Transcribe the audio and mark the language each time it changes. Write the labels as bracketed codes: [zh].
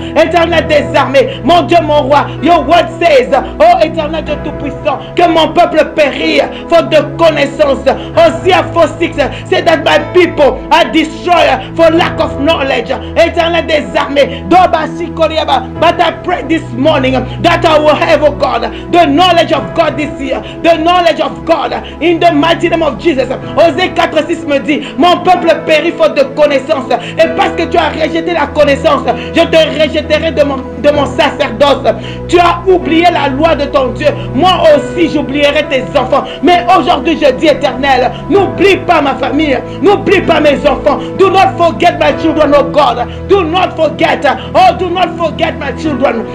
[fr] Éternel des armées, mon Dieu, mon roi, [en] your word says, [fr] oh Éternel Dieu tout-puissant, que mon peuple périt faute de connaissance. [en] Hosea 4:6 say that my people are destroyed for lack of knowledge. [fr] Éternel des armées, [en] but I pray this morning that I will have, oh God, the knowledge of God this year, the knowledge of God, in the mighty name of Jesus. [fr] Hosea 4:6 me dit, mon peuple périt faute de connaissance, et parce que tu as rejeté la connaissance, je te rejetterai de mon sacerdoce. Tu as oublié la loi de ton Dieu, moi aussi j'oublierai tes enfants. Mais aujourd'hui je dis, Éternel, n'oublie pas ma famille, n'oublie pas mes enfants. [en] Do not forget my children, oh God. Do not forget, oh, do not forget my children.